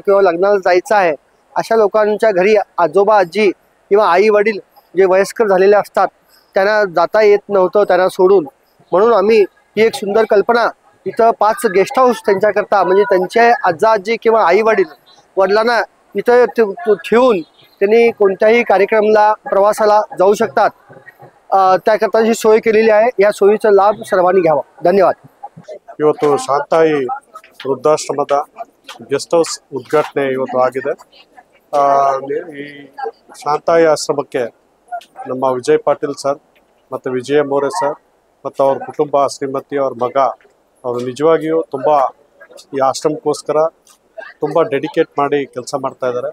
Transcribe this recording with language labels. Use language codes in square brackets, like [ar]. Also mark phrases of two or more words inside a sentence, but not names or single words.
[mr] किंवा लग्नाला जायचं आहे अशा लोकांच्या घरी आजोबा आजी किंवा आई वडील जे वयस्कर झालेले असतात त्यांना जाता येत नव्हतं त्यांना सोडून, म्हणून आम्ही ही एक सुंदर कल्पना इथं 5 [en] guest house [mr] त्यांच्याकरता म्हणजे त्यांचे आजा आजी किंवा आई वडिलांना इथं ठेवून त्यांनी कोणत्याही कार्यक्रमाला प्रवासाला जाऊ शकतात त्याकरता जी सोय केलेली आहे। या सोयीचा लाभ सर्वांनी घ्यावा। धन्यवाद। [kn] ಇವತ್ತು ಶಾಂತಾಯಿ ವೃದ್ಧಾಶ್ರಮದ [en] guest house [kn] ಉದ್ಘಾಟನೆ ಇವತ್ತು ಆಗಿದೆ। ಈ ಶಾಂತಾಯಿ ಆಶ್ರಮಕ್ಕೆ ನಮ್ಮ ವಿಜಯ್ ಪಾಟೀಲ್ ಸರ್ ಮತ್ತು ವಿಜಯ ಮೋರೆ ಸರ್ ಮತ್ತು ಅವ್ರ ಕುಟುಂಬ ಶ್ರೀಮತಿ ಅವ್ರ ಮಗ ಅವರು ನಿಜವಾಗಿಯೂ ತುಂಬ ಈ ಆಶ್ರಮಕ್ಕೋಸ್ಕರ ತುಂಬ ಡೆಡಿಕೇಟ್ ಮಾಡಿ ಕೆಲಸ ಮಾಡ್ತಾ ಇದ್ದಾರೆ।